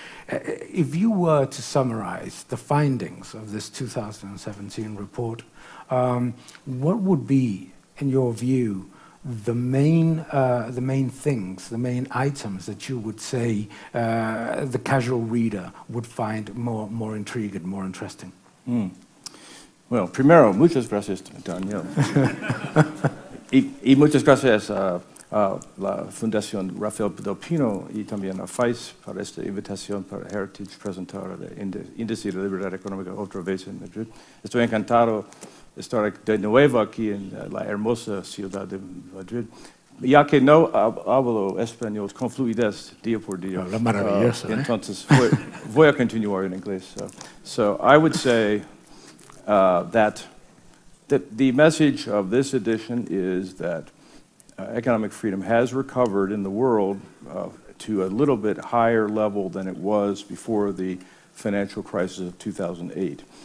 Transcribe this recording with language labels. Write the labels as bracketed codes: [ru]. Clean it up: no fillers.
[en] If you were to summarize the findings of this 2017 report, what would be, in your view, the main things, the main items that you would say the casual reader would find more intriguing, more interesting? [es] Bueno, primero, muchas gracias, Daniel. y muchas gracias a la Fundación Rafael del Pino y también a FAIS por esta invitación para Heritage presentar el Índice de Libertad Económica otra vez en Madrid. Estoy encantado de estar de nuevo aquí en la hermosa ciudad de Madrid. Ya que no hablo español con fluidez día por día, entonces voy a continuar en inglés. [en] So I would say that the message of this edition is that economic freedom has recovered in the world to a little bit higher level than it was before the financial crisis of 2008.